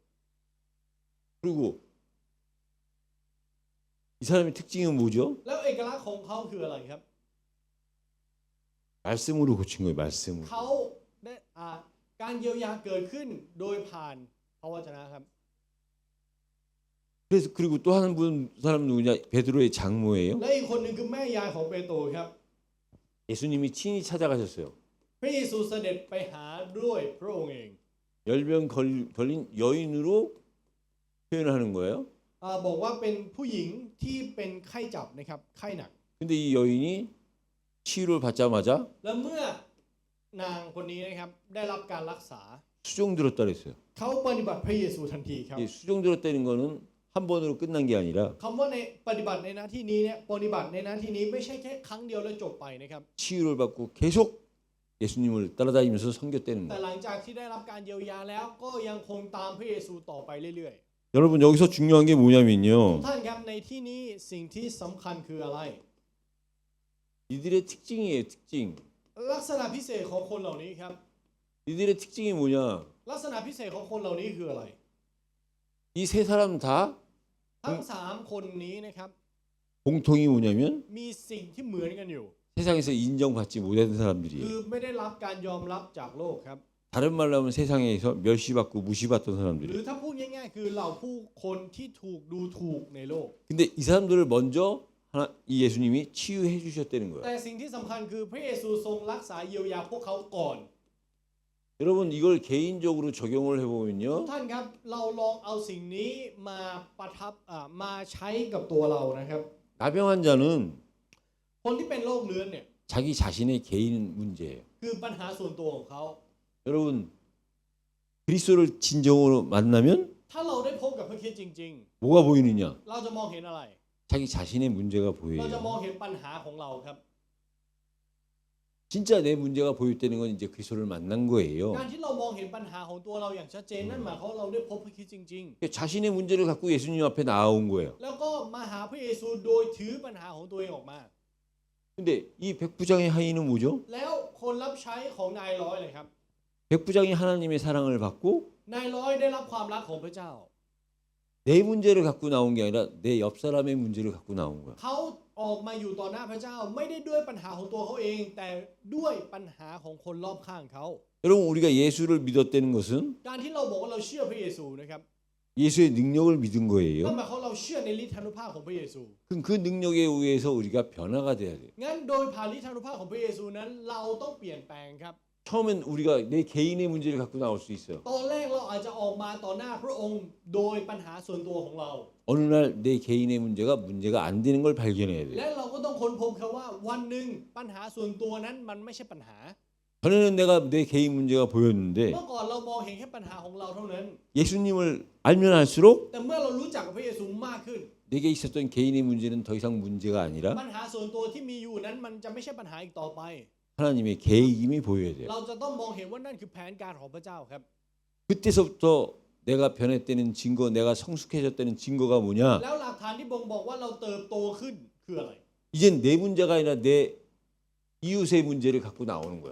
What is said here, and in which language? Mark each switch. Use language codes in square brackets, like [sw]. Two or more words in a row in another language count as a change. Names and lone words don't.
[ko] 그리고 이 사람의 특징은 뭐죠? [th] แล้วเอกลักษณ์ของเขาคืออะไรครับ [ko] 말씀으로 고친 거예요. 말씀으로. [th] เขาได้การเยียวยาเกิดขึ้นโดยผ่านพระวจนะครับ [ko] 그래서 그리고 또 한 분 사람 누구냐? 베드로의 장모예요. [th] และอีกคนหนึ่งคือแม่ยายของเปโตรครับ [ko] 예수님이 친히 찾아가셨어요. [th] พระเยซูเสด็จไปหาด้วยพระองค์เอง [ko] 열병 걸린 여인으로 표현하는 거예요. [th] บอกว่าเป็นผู้หญิงที่เป็นไข้จับนะครับไข้หนัก [ko] 근데 이 여인이 치유를 받자마자 [th] และเมื่อนางคนนี้นะครับได้รับการรักษา [ko] 수종 들었다 그랬어요. [th] เขาปฏิบัติพระเยซูทันทีครับ [ko] 이 수종 들었다는 거는 한 번으로 끝난 게 아니라 [th] คำว่าในปฏิบัติในหน้าที่นี้เนี่ยปฏิบัติในหน้าที่นี้ไม่ใช่แค่ครั้งเดียวแล้วจบไปนะครับ [ko] 치유를 받고 계속 예수님을 따라다니면서 섬겼다는 [th] แต่ [ko] 거예요. [th] หลังจากที่ได้รับการเยียวยาแล้วก็ยังคงตามพระเยซูต่อไปเรื่อย [ko] 여러분 여기서 중요한 게 [th] ๆทุก [ko] 뭐냐면요. [th] ท่านครับในที่นี้สิ่งที่สำคัญคืออะไร [ko] 이들의 특징이에요. 특징. [th] ลักษณะพิเศษของคนเหล่านี้ครับ [ko] 이들의 특징이 뭐냐? [th] ลักษณะพิเศษของคนเหล่านี้คืออะไร [ko] 이 세 사람 다 [th] ทั้งสามคนนี้นะครับ [ko] 공통이 뭐냐면 [th] มีสิ่งที่เหมือนกันอยู่ [ko] 세상에서 인정받지 못한 [th] คือ [ko] 사람들이에요. [th] ไม่ได้รับการยอมรับจากโลกครับ [ko] 다른 말로 하면 세상에서 멸시받고 무시받던 [th] หรือ [ko] 사람들이에요. [th] ถ้าพูดง่ายๆคือเหล่าผู้คนที่ถูกดูถูกในโลก [ko] 근데 이 사람들을 먼저 이 예수님이 치유해 주셨다는 거예요. [th] แต่สิ่งที่สำคัญคือพระเยซูทรงรักษาเยียวยาพวกเขาก่อน [ko] 여러분 이걸 개인적으로 적용을 [th] ทุก [ko] 해보면요. [th] ท่านครับเราลองเอาสิ่งนี้มาประทับมาใช้กับตัวเรานะครับ [ko] 나병 환자는 [th] คนที่เป็นโรคเรื้อนเนี่ย [ko] 자기 자신의 개인 문제예요. [th] คือปัญหาส่วนตัวของเขา [ko] 여러분 그리스도를 진정으로 만나면 [th] ถ้าเราได้พบกับพระคริสต์จริง [ko] 뭐가 보이느냐? [th] ๆ เราจะมองเห็นอะไร [ko] 자기 자신의 문제가 [th] เราจะมอง [ko] 보여요. [th] เห็นปัญหาของเราครับ [ko] 진짜 내 문제가 보였다는 건 이제 그리스도를 만난 거예요. [th] การที่เรามองเห็นปัญหาของตัวเราอย่างชัดเจนนั่นหมายความว่าเราได้พบพระคริสต์จริง [ko] 자신의 문제를 갖고 예수님 앞에 나온 거예요. [th] ๆ แล้วก็มาหาพระเยซูโดยถือปัญหาของตัวเองออกมา [ko] 근데 이 백부장의 하인은 뭐죠? [th] แล้วคนรับใช้ของนายร้อยเลยครับ [ko] 백부장이 하나님의 사랑을 받고 [th] นายร้อยได้รับความรักของพระเจ้า [ko] 내 문제를 갖고 나온 게 아니라 내 옆 사람의 문제를 갖고 나온 거야. [th] เขาออกมาอยู่ต่อหน้าพระเจ้าไม่ได้ด้วยปัญหาของตัวเขาเองแต่ด้วยปัญหาของคนรอบข้างเขา [ko] 여러분 우리가 예수를 믿었다는 것은 [th] การที่เราบอกว่าเราเชื่อพระเยซูนะครับ [ko] 예수의 능력을 믿은 [th] นั่น [ko] 거예요. [th] หมายความเราเชื่อในฤทธานุภาพของพระเยซู [ko] 그럼 그 능력에 의해서 우리가 변화가 돼야 돼요. [th] งั้นโดยผ่านฤทธานุภาพของพระเยซูนั้นเราต้องเปลี่ยนแปลงครับ [ko] 처음엔 우리가 내 개인의 문제를 갖고 나올 수 있어요. [th] ตอนแรกเราอาจจะออกมาต่อหน้าพระองค์โดยปัญหาส่วนตัวของเรา [ko] 어느 날 내 개인의 문제가 안 되는 걸 발견해야 돼요. [th] และเราก็ต้องค้นพบครับว่าวันหนึ่งปัญหาส่วนตัวนั้นมันไม่ใช่ปัญหา [ko] 전에는 내가 내 개인 문제가 보였는데 [th] เมื่อก่อนเรามองเห็นแค่ปัญหาของเราเท่านั้น [ko] 예수님을 알면 알수록 [th] แต่เมื่อเรารู้จักกับพระเยซูมากขึ้น [ko] 내게 있었던 개인의 문제는 더 이상 문제가 아니라 [th] ปัญหาส่วนตัวที่มีอยู่นั้นมันจะไม่ใช่ปัญหาอีกต่อไป [ko] 하나님의 계획임이 보여야 돼요. [th] เราจะต้องมองเห็นว่านั่นคือแผนการของพระเจ้าครับ [ko] 그때서부터 내가 변했다는 증거, 내가 성숙해졌다는 증거가 뭐냐? [th] แล้วหลักฐานที่บ่งบอกว่าเราเติบโตขึ้นคืออะไร [ko] 이젠 내 문제가 아니라 내 이웃의 문제를 갖고 나오는 거야.